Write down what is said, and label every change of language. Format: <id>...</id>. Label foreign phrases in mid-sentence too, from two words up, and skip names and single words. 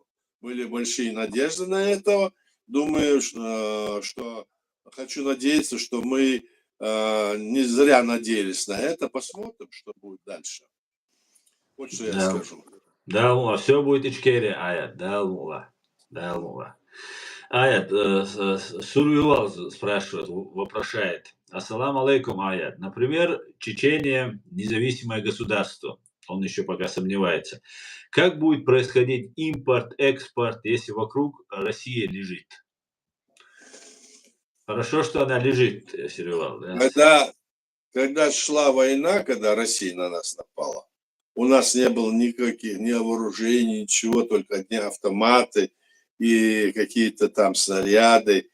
<ru>Были большие надежды на этого. Думаю, что хочу надеяться, что мы не зря надеялись на это. Посмотрим, что будет дальше. Вот что я скажу. Да, все будет ичкери, Аят, да, Лула. Аят, Сурвилал спрашивает, вопрошает. Ассаламу алейкум, Аят. Например, Чечения независимое государство. Он еще пока сомневается. Как будет происходить импорт, экспорт, если вокруг Россия лежит? Хорошо, что она лежит, Сурвилал. Да? Когда шла война, когда Россия на нас напала, у нас не было никаких ни вооружений, ничего, только одни автоматы и какие-то там снаряды.</ru>